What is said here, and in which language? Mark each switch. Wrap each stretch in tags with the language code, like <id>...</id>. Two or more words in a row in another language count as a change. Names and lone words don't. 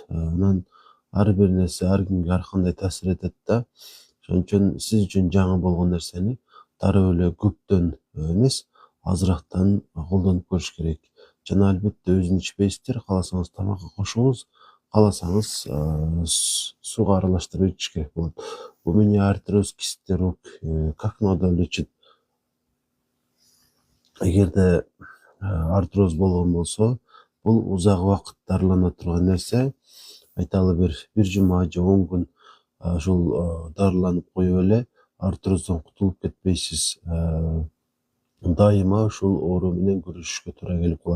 <ky>Анан ар бир нерсе ар кимге ар кандай таасир этет да. Ошон үчүн сиз үчүн жаңы болгон нерсени дароо эле көптөн эмес, азырактан колдонуп көрүш керек. жана албетте өзүн ичпейсиздер, кааласаңыз тамакка кошуңуз, кааласаңыз сууга аралаштырып ичиш керек болот.</ky> <ru>У меня артроз кисти рук, как надо лечить?</ru> <ky>Эгерде артроз болгон болсо, бул узак убакыт дарылана турган нерсе. Айталы бир жума же 10 күн ушул дарыланып коюп эле артроздон кутулуп кетпейсиз. Дайыма ушул оору менен күрөшүшкө туура келип калат.</ky>